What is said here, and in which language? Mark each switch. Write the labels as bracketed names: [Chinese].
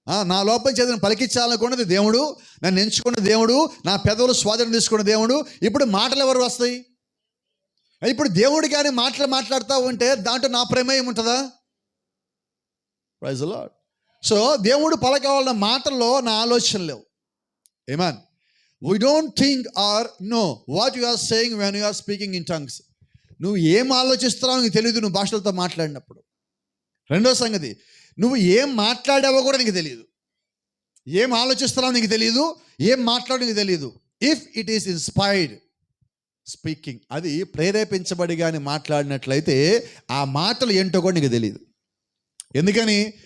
[Telugu] నా లోపల చదివిన పలికించాలనుకున్నది దేవుడు, నన్ను ఎంచుకున్న దేవుడు, నా పెదవులు స్వాధీనం తీసుకున్న దేవుడు. ఇప్పుడు మాటలు ఎవరు వస్తాయి? ఇప్పుడు దేవుడు కానీ మాట్లాడుతూ ఉంటే దాంట్లో నా ప్రమేయం ఉంటుందా? Praise the lord. సో దేవుడు పలకాలన్న మాటల్లో నా ఆలోచన లేవు. ఆమేన్. [English] We don't think or know what you are saying when you are speaking in tongues. [Telugu] నువ్వు ఏం ఆలోచిస్తున్నావు నీకు తెలియదు నువ్వు భాషలతో మాట్లాడినప్పుడు. రెండో సంగతి, నువ్వు ఏం మాట్లాడావో కూడా నీకు తెలియదు. ఏం ఆలోచిస్తున్నావు నీకు తెలియదు, ఏం మాట్లాడో నీకు తెలియదు. [English] if it is inspired speaking, [Telugu] అది ప్రేరేపించబడి కానీ మాట్లాడినట్లయితే ఆ మాటలు ఏంటో కూడా నీకు తెలియదు. ఎందుకని?